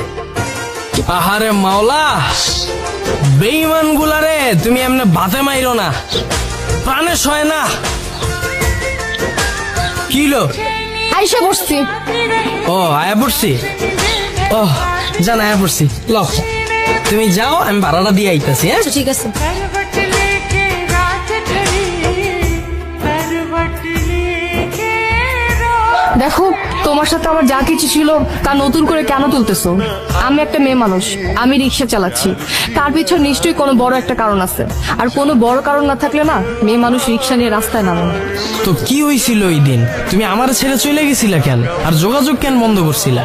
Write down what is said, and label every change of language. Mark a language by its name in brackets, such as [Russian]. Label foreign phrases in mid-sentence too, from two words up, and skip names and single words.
[Bangla] আহারে মাওলা, বেঈমান গুলারে তুমি এমনি বাতে মাইরো না, প্রাণে সয় না। কিলো আইসা বসছি। ও আয়া পড়ছি, ও জান আয়া পড়ছি। ল তুমি যাও, আমি ভাড়াটা দিয়ে আইতাছি। হ্যাঁ আচ্ছা, ঠিক আছে। [Hindi] करवट लेके रात ढली, करवट लेके रात। [Bangla] দেখো, তোমার সাথে আমার যা কিছু ছিল তা নতুন করে কেন তুলতেছো? আমি একটা মেয়ে মানুষ, আমি রিক্সা চালাচ্ছি, তার পিছনে নিশ্চয়ই কোনো বড় একটা কারণ আছে। আর কোনো বড় কারণ না থাকলে না মেয়ে মানুষ রিক্সা নিয়ে রাস্তায় নামে না। তো কি হয়েছিল ওই দিন? তুমি আমার ছেড়ে চলে গেছিলা কেন, আর যোগাযোগ কেন বন্ধ করছিলা?